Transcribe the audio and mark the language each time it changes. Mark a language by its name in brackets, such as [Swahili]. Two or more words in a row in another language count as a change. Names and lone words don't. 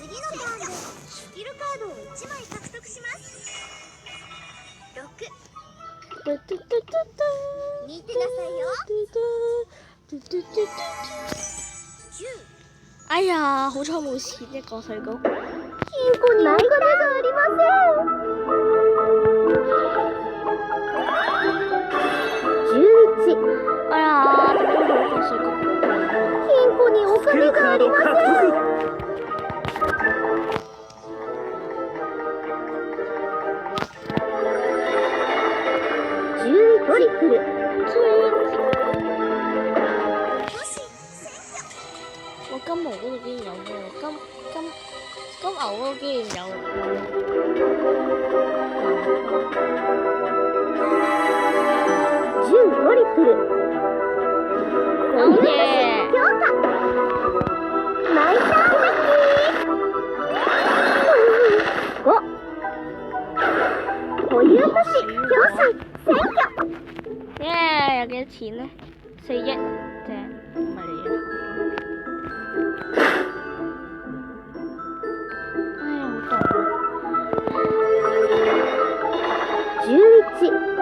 [Cantonese] 哎呀，好彩冇錢啫，個細佬。哎呀，點解冇個細佬？ [Japanese] 金庫にお金がありません。11トリプル。 [Cantonese] 我金毛嗰度竟然有喎，金牛嗰度竟然有。10 トリプル。 [Japanese] 好嘢！ナイスアタック。5。保有都市強勢選挙。 [Cantonese] 耶！有幾多錢呢？4億啫，唔係你啊！哎呀，好凍啊！11。